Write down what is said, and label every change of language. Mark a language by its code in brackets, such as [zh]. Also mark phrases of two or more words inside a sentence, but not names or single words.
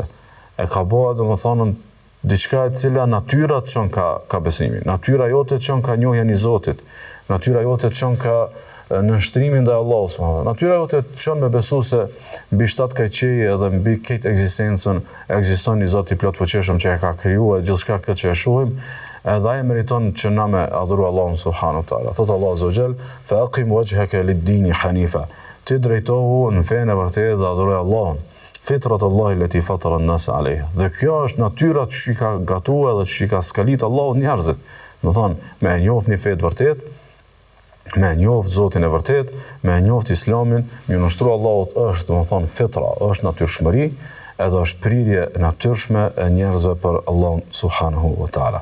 [sq] E ka bëu domethënë diçka e cila natyra të çon ka besimi, natyra jote të çon ka njohjen e Zotit, natyra jote të çon ka nënshtrimin ndaj Allahut subhanallahu. Natyra jote të çon me besu se mbi 7 kaqeje edhe mbi këtë ekzistencën ekziston një Zot i plotfuqishëm që e ka krijuar gjithçka këtë që e shohim, edhe ai meriton që na me adhuru Allahun [ar] سبحانه وتعالى. Thot Allah عز وجل: "فأقم وجهك للدين حنيفا." [sq] Ti drejtohu në fenë e vërtetë dhe adhuroj Allahun. [ar] فطرت الله التي فطر الناس عليها. [sq] Dhe kjo është natyra që i ka gatuar dhe që i ka skalit Allahu njerëzit. Do thonë, me e njoft një fe të vërtet, me e njoft Zotin e vërtet, me e njoft Islamin, me nështru Allahut është, do thonë, fitra, është natyrshmëri, edhe është prirje natyrshme e njerëzve për Allahun [ar] سبحانه وتعالى.